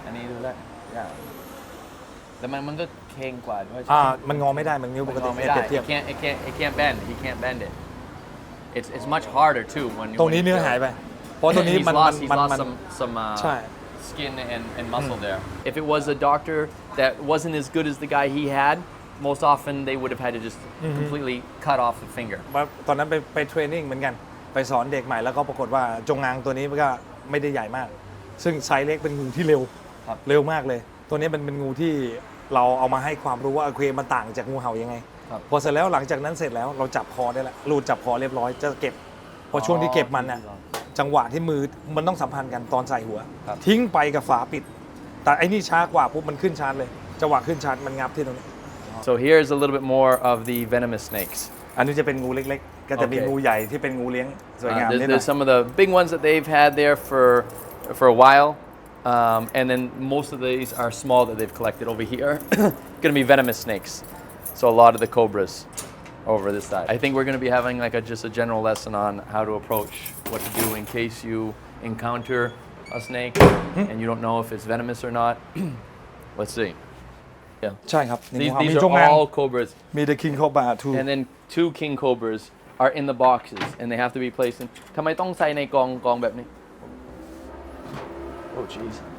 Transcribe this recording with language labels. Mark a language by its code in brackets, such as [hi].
[th] อันนี้ดูแลแต่มันก็เค็งกว่าด้วย มันงอไม่ได้มันนิ้วปกติ ไม่ได้ [en] it can't bend he can't bend it it's much harder too when [th] ตรงนี้เนื้อหายไปเพราะตรงนี้มันใช่ [en] skin and muscle there. If it was a doctor that wasn't as good as the guy he had, most often they would have had to just completely cut off the finger. [th] ตอนนั้นไปเทรนนิ่งเหมือนกันไปสอนเด็กใหม่แล้วก็ปรากฏว่าจงอางตัวนี้มันก็ไม่ได้ใหญ่มากซึ่งไซส์เล็กเป็นงูที่เร็วเร็วมากเลยตัวนี้มันเป็นงูที่เราเอามาให้ความรู้ว่าโอเคมันต่างจากงูเห่ายังไงพอเสร็จแล้วหลังจากนั้นเสร็จแล้วเราจับคอได้แล้วรูดจับคอเรียบร้อยจะเก็บพอช่วงที่เก็บมันน่ะจังหวะที่มือมันต้องสัมพันธ์กันตอนใส่หัวทิ้งไปกับฝาปิดแต่ไอ้นี่ช้ากว่าปุ๊บมันขึ้นชาร์จเลยจังหวะขึ้นชาร์จมันงับที่ตรงนี้ [en] So here's a little bit more of the venomous snakes. [th] อันนี้จะเป็นงูเล็กๆก็จะมีงูใหญ่ที่เป็นงูเลี้ยงสวยงามนิดหน่อย [en] There's some of the big ones that they've had there for a while, and then most of these are small that they've collected over here. Going to be venomous snakes. So a lot of the cobras over this side. I think we're going to be having like just a general lesson on how to approach what to do in case you encounter a snake and you don't know if it's venomous or not. Let's see. Yeah. [th] ใช่ครับ [en] These are all cobras. มี the king cobra too And then 2 king cobras are in the boxes and they have to be placed in. [th] ทำไมต้องใส่ในกองแบบนี้ [en] Oh jeez.